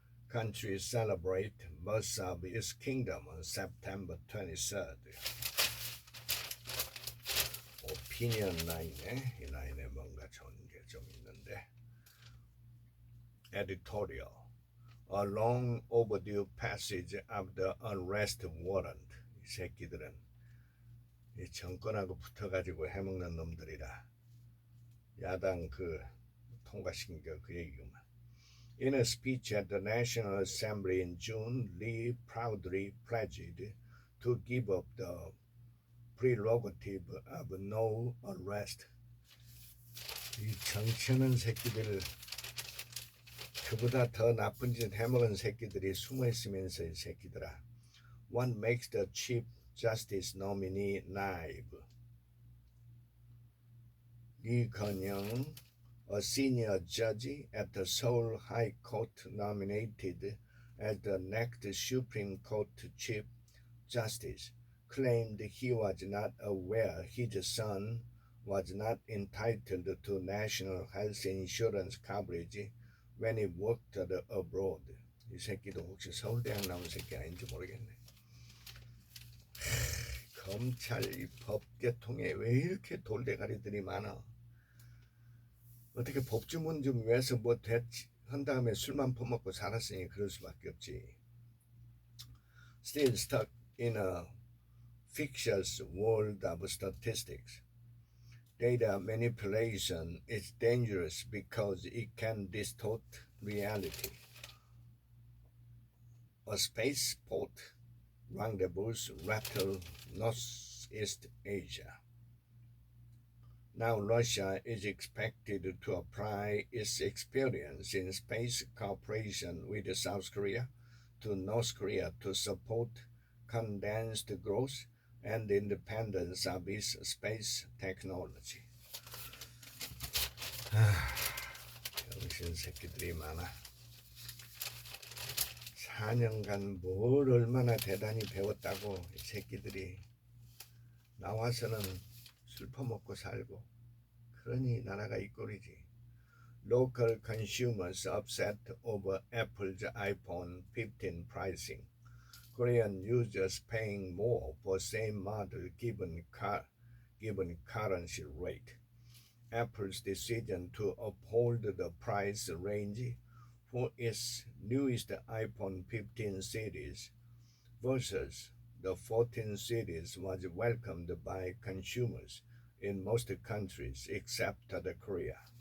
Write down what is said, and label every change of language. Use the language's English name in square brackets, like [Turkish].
[English] Country celebrate birth of its kingdom on September 23rd. [Korean] 오피니언 라인에 이 라인에 뭔가 좋은 게 좀 있는데. [English] Editorial. A long overdue passage of the arrest warrant. [Korean] 이 새끼들은 이 정권하고 붙어가지고 해먹는 놈들이라. 야당 통과시킨 그 얘기구만. [English] In a speech at the National Assembly in June, Lee proudly pledged to give up the prerogative of no arrest. [Korean] 이 정치하는 새끼들, 그보다 더 나쁜 짓 해먹은 새끼들이 숨어있으면서 이 새끼들아. [English] What makes the Chief Justice nominee naive? Lee Keun-young, a senior judge at the Seoul High Court nominated as the next Supreme Court Chief Justice, claimed he was not aware his son was not entitled to national health insurance coverage when he worked abroad. [Korean] 이 새끼도 혹시 서울대학 나온 새끼 아닌지 모르겠네. 검찰 이 법계통에 왜 이렇게 돌대가리들이 많아? 어떻게 법주문 좀 위해서 한 다음에 술만 퍼먹고 살았으니 그럴 수밖에 없지. [English] Still stuck in a fictitious world of statistics. Data manipulation is dangerous because it can distort reality. A spaceport rendezvous rattle Northeast Asia. Now Russia is expected to apply its experience in space cooperation with South Korea to North Korea to support condensed growth and the independence of its space technology. [Korean] 병신 새끼들이 많아. 4년간 뭘 얼마나 대단히 배웠다고 이 새끼들이 나와서는 술 퍼먹고 살고 그러니 나라가 이 꼴이지. [English] Local consumers upset over Apple's iPhone 15 pricing. Korean users paying more for same model given currency rate. Apple's decision to uphold the price range for its newest iPhone 15 series versus the 14 series was welcomed by consumers in most countries except Korea.